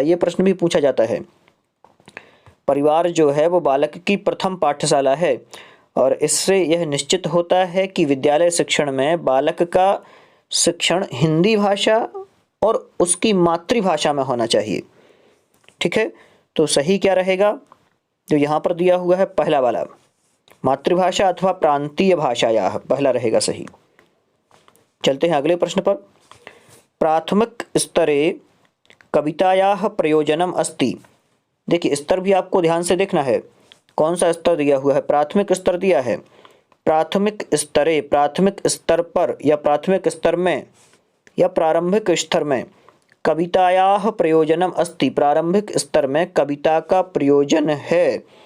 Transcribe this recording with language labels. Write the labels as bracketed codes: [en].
[hi] ये प्रश्न भी पूछा जाता है। परिवार जो है वो बालक की प्रथम पाठशाला है, और इससे यह निश्चित होता है कि विद्यालय शिक्षण में बालक का शिक्षण हिंदी भाषा और उसकी मातृभाषा में होना चाहिए। ठीक है, तो सही क्या रहेगा? जो यहाँ पर दिया हुआ है पहला वाला, मातृभाषा अथवा प्रांतीय भाषाया, पहला रहेगा सही। चलते हैं अगले प्रश्न पर। [sa] प्राथमिक स्तरे कवितायाः प्रयोजनम अस्ति। [hi] देखिए, स्तर भी आपको ध्यान से देखना है, कौन सा स्तर दिया हुआ है। प्राथमिक स्तर दिया है। [sa] प्राथमिक स्तरे, [hi] प्राथमिक स्तर पर या प्राथमिक स्तर में या प्रारंभिक स्तर में [sa] कवितायाः प्रयोजनम अस्ति। [hi] प्रारंभिक स्तर में कविता का प्रयोजन है।